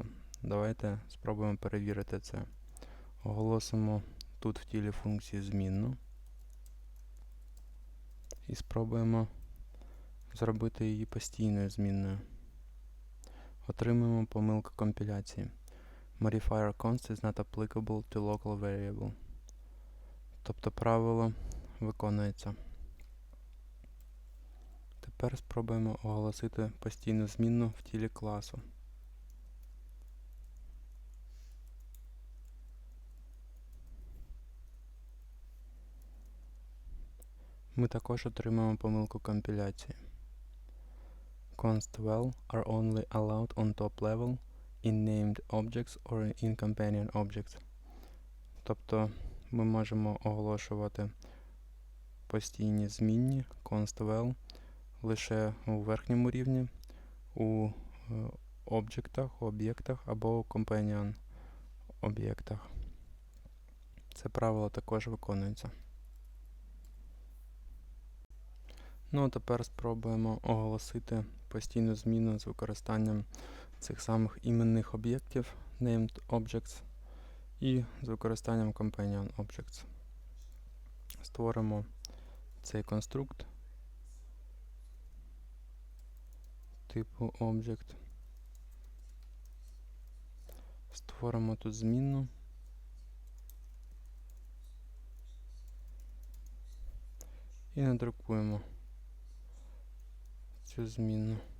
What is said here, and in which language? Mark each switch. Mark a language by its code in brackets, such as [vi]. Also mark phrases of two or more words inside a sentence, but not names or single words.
[uk] Давайте спробуємо перевірити це. Оголосимо тут в тілі функції змінну. І спробуємо зробити її постійною змінною. Отримуємо помилку компіляції. [en] Modifier const is not applicable to local variable. [uk] Тобто правило виконується. Тепер спробуємо оголосити постійну змінну в тілі класу. Ми також отримаємо помилку компіляції. [en] Const-val are only allowed on top level in named objects or in companion objects. [uk] Тобто ми можемо оголошувати постійні змінні const-val лише у верхньому рівні, у об'єктах або у companion об'єктах. Це правило також виконується. Ну а тепер спробуємо оголосити постійну зміну з використанням цих самих іменних об'єктів [en] named objects [uk] і з використанням [en] companion objects. [uk] Створимо цей конструкт типу object. Створимо тут змінну. І надрукуємо цю змінну.